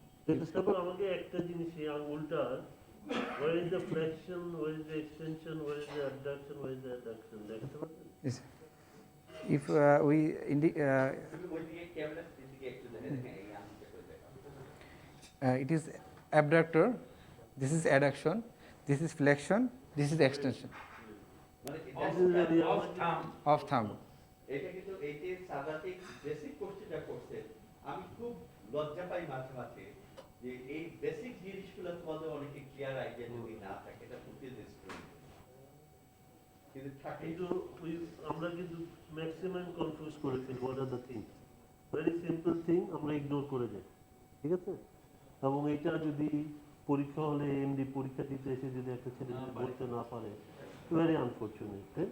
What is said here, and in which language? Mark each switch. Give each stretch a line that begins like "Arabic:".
Bangla: এটা তারপর আমাকে একটা জিনিস এই আঙ্গুলটার
English: where is the flexion, where is the extension, where is the abduction, where is the adduction
Bangla: দেখতে পাচ্ছেন
English: Yes. If we
Bangla: তুমি ওইদিকে ক্যামেরা দিকে একটু দেখেন হ্যাঁ এই আঙ্গুলটা করে দেখাও
English: it is abductor, this is adduction, this is flexion, this is extension
Bangla: মানে
English: Of thumb of thumb.
Bangla: এটা কিন্তু এই যে সাদাতে বেসিক কোশ্চেনটা করছে আমি খুব লজ্জা পাই মাঝে মাঝে যে এই বেসিক জিনিসগুলো তোমাদের অনেকে ক্লিয়ার আইডিয়া যদি না থাকে এটা বুঝতে দিচ্ছি কিন্তু থাকে কিন্তু আমরা কিন্তু ম্যাক্সিমাম কনফিউজ করে ফেলি
English: what are the thing very simple thing
Bangla: আমরা ইগনোর করে যাই ঠিক আছে এবং এটা যদি পরীক্ষা হলে এমডি পরীক্ষা দিতে এসে যদি একটা ছেলে যদি বলতে না পারে
English: very unfortunate